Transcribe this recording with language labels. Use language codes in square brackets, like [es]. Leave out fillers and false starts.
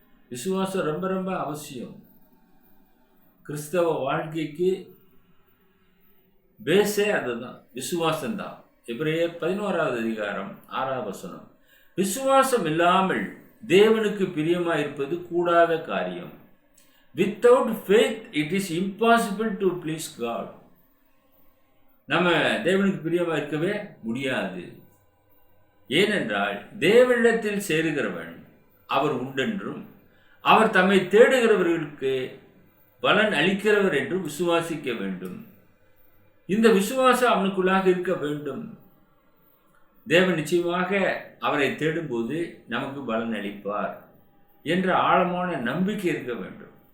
[ta] விசுவாசம் ரொம்ப ரொம்ப அவசியம். கிறிஸ்தவ வாழ்க்கைக்கு பேஸே அதுதான், விசுவாசம்தான். எபிரேயர் 11வது அதிகாரம் 6வது வசனம், விசுவாசம் இல்லாமல் தேவனுக்கு பிரியமாயிருப்பது கூடாத காரியம். [en] Without faith it is impossible to please God. [ta] நம்ம தேவனுக்கு பிரியமாக இருக்கவே முடியாது. ஏனென்றால் தேவனிடத்தில் சேருகிறவன் அவர் உண்டென்றும் அவர் தம்மை தேடுகிறவர்களுக்கு பலன் அளிக்கிறவர் என்றும் விசுவாசிக்க வேண்டும். இந்த விசுவாசம் அவனுக்குள்ளாக இருக்க வேண்டும். தேவன் நிச்சயமாக அவரை தேடும்போது நமக்கு பலன் அளிப்பார் என்ற ஆழமான நம்பிக்கை இருக்க வேண்டும்.